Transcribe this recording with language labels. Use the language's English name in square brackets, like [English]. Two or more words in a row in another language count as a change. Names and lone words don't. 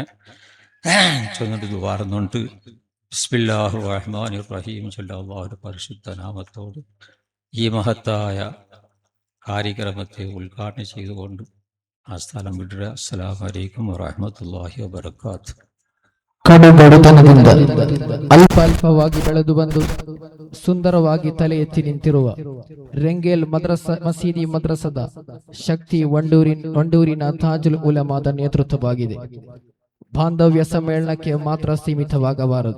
[Malayalam] ചൊന്നിട്ട് വാർന്നുണ്ട് [Arabic] بسم الله الرحمن الرحيم [Malayalam] ചൊല്ല അല്ലാഹുവിന്റെ പരിശുദ്ധ നാമത്തോട് ഈ മഹത്തായ കാര്യക്രമത്തെ ഉദ്ഘാടനം ചെയ്തുകൊണ്ട് ആ സ്ഥലം വിടുക. [Arabic] السلام عليكم ورحمة الله وبركاته. [Kannada] ಕಡುಬಡತನದಿಂದ ಅಲ್ಪವಾಗಿ ಬೆಳೆದು ಬಂದು ಸುಂದರವಾಗಿ ತಲೆ ಎತ್ತಿ ನಿಂತಿರುವ ರೆಂಗೇಲ್ ಮಸೀದಿ ಮದ್ರಸದ ಶಕ್ತಿ ವಂಡೂರಿನ ತಾಜುಲ್ ಉಲಮಾದ ನೇತೃತ್ವವಾಗಿದೆ. ಬಾಂಧವ್ಯ ಸಮ್ಮೇಳನಕ್ಕೆ ಮಾತ್ರ ಸೀಮಿತವಾಗಬಾರದು.